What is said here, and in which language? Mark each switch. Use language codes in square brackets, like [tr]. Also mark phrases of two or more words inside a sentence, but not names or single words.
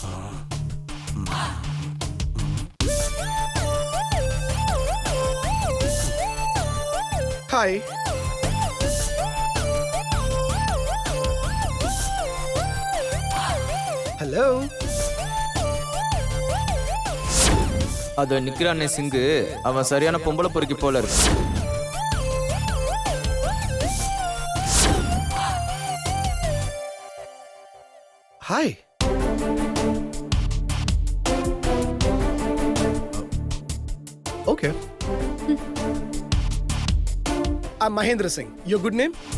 [en] Hi, hello. [ta] அது நிக்கிறானே சிங்கு, அவன் சரியான பொம்பளை பொறுக்கி போல இருக்கு. [en] हाय. Okay. I'm Mahendra Singh. Your good name?